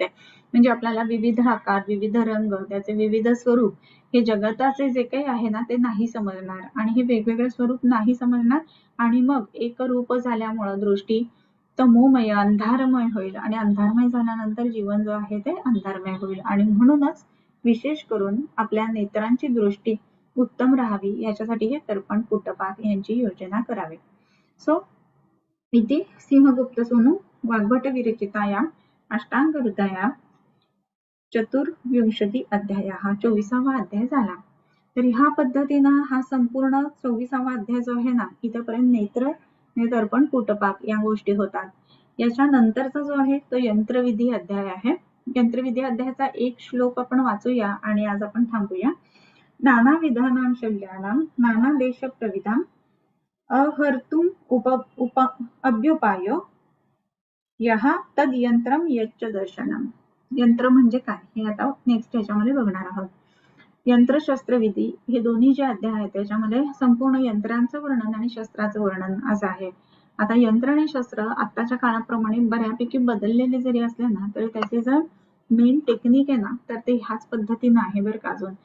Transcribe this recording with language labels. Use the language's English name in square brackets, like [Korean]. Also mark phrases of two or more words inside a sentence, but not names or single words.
[Marathi] म्हणजे आपल्याला विविध आकार, विविध रंग, त्याचे विविध स्वरूप हे जगताचे जे काही आहे ना ते नाही समजणार आणि हे वेगवेगळे स्वरूप नाही समजणार आणि मग एक रूप झाल्यामुळं दृष्टी तमोमय अंधारमय होईल आणि अंधारमय झाल्यानंतर जीवन जो आहे ते अंधारमय होईल आणि म्हणूनच विशेष करून आपल्या नेत्रांची दृष्टी उत्तम राहावी याच्यासाठी हे तर्पण पुटपाक यांची योजना करावी. [Sanskrit] सो इति सिंहगुप्त सोनू वाग्भट विरचिताया अष्टांग हृदया चतुर्विंशती अध्याय, [Marathi] हा 24वा अध्याय झाला. तर ह्या पद्धतीनं हा संपूर्ण 24वा अध्याय जो आहे ना इथपर्यंत नेत्र, तर्पण, पुटपाक या गोष्टी होतात. याच्यानंतरचा जो आहे तो यंत्रविधी अध्याय आहे. यंत्रविधी अध्यायाचा एक श्लोक आपण वाचूया आणि आज आपण थांबूया. [Sanskrit] नाना विधानां शल्यानां नाना देश प्रविधां अहर्तुम अभ्युपायो यहा तद यंत्रम यच्च दर्शनम. [Marathi] यंत्र म्हणजे काय हे आता नेक्स्ट ह्याच्यामध्ये बघणार आहोत. यंत्रशस्त्र विधी हे दोन्ही जे अध्याय आहेत त्याच्यामध्ये संपूर्ण यंत्रांचं वर्णन आणि शस्त्राचं वर्णन असं आहे. आता यंत्र आणि शस्त्र आत्ताच्या काळाप्रमाणे बऱ्यापैकी बदललेले जरी असले ना तरी त्याचे जर [English] main technique [Marathi] आहे ना तर ते ह्याच पद्धतीनं आहे बरं का.